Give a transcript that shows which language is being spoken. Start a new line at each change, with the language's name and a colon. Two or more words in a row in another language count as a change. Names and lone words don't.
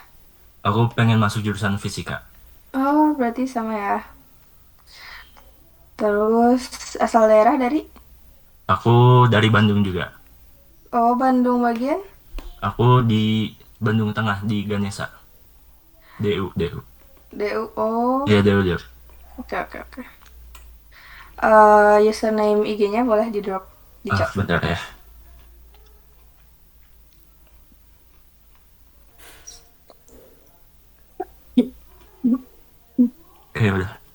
Indonesian: Aku pengen masuk jurusan fisika. Oh, berarti sama ya. Terus asal daerah dari? Aku dari Bandung juga. Oh, Bandung bagian? Aku di Bandung Tengah, di Ganesa. DU. DU. Oh. Iya, DU. Oke. Username IG-nya boleh di drop di chat. Bentar ya. Oke, udah.